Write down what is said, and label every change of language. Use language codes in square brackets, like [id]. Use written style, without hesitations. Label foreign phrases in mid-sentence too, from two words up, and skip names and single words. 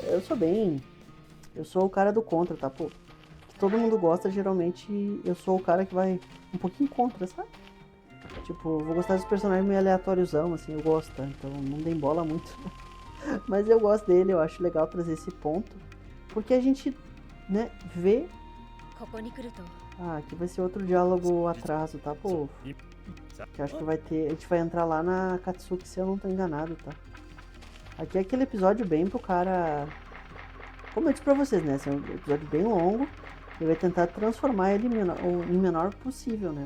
[pt] Eu sou o cara do contra, tá, pô? Que todo mundo gosta, geralmente eu sou o cara que vai um pouquinho contra, sabe? Tipo, vou gostar dos personagens meio aleatóriozão, assim, eu gosto, tá? Então não tem bola muito. Mas eu gosto dele, eu acho legal trazer esse ponto. Porque a gente, né, vê... [ja] ここに来ると [pt] Ah, aqui vai ser outro diálogo atraso, tá, pô? Que eu acho que vai ter... A gente vai entrar lá na Katsuki, se eu não tô enganado, tá? Aqui é aquele episódio bem pro cara... Como eu disse pra vocês, né? Esse é um episódio bem longo. Ele vai tentar transformar ele em menor possível, né?